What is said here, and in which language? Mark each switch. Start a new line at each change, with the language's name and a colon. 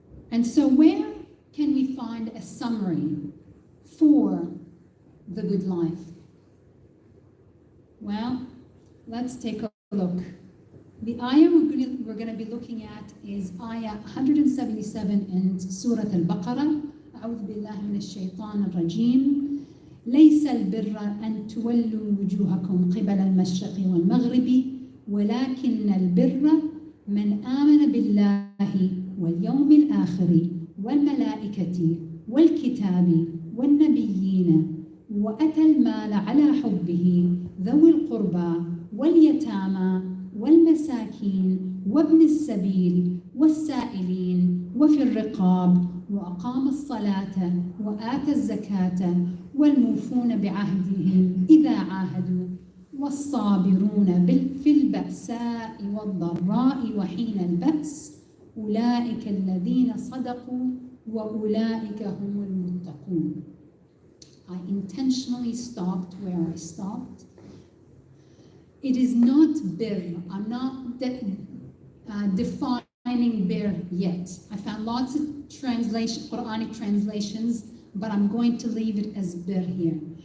English: And so where can we find a summary for the good life? Well, let's take a look. The ayah we're going to be looking at is ayah 177 in Surah Al-Baqarah.
Arabic: أعوذ بالله من الشيطان الرجيم. ليس البر أن تولوا وجوهكم قبل المشرق والمغرب ولكن البر من آمن بالله واليوم الآخر والملائكة والكتاب والنبيين وأتى المال على حبه ذوي القربى واليتامى والمساكين وابن السبيل والسائلين وفي الرقاب وأقام الصلاة وآتى الزكاة والموفون بعهدهم إذا عاهدوا والصابرون في البأساء والضراء وحين البأس أولئك الذين صدقوا وأولئك هم المتقون.
English: I intentionally stopped where I stopped. It is not bir. I'm not defining bir yet. I found lots of Quranic translations, but I'm going to leave it as bir here.